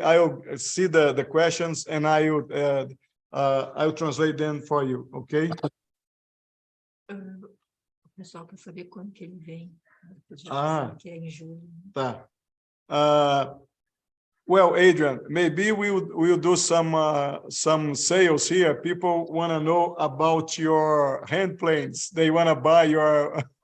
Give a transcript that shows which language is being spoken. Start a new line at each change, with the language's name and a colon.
English: I'll see the questions and I'll translate them for you, okay?
Portuguese: O pessoal quer saber quando que ele vem. Que é em julho. Tá.
English: Well, Adrian, maybe we'll do some sales here. People want to know about your hand planes. They want to buy your.